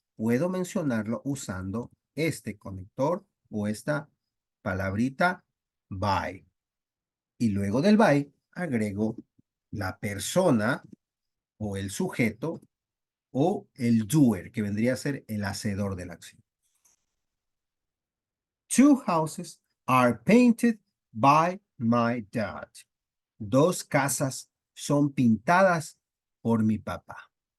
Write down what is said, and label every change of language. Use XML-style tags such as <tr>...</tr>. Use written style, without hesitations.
<es>Puedo mencionarlo usando este conector o esta palabrita by. Y luego del by agrego la persona o el sujeto o el doer, que vendría a ser el hacedor de la acción.</es> <en>Two houses are painted by my dad.</en> <es>Dos casas son pintadas por mi papá.</es>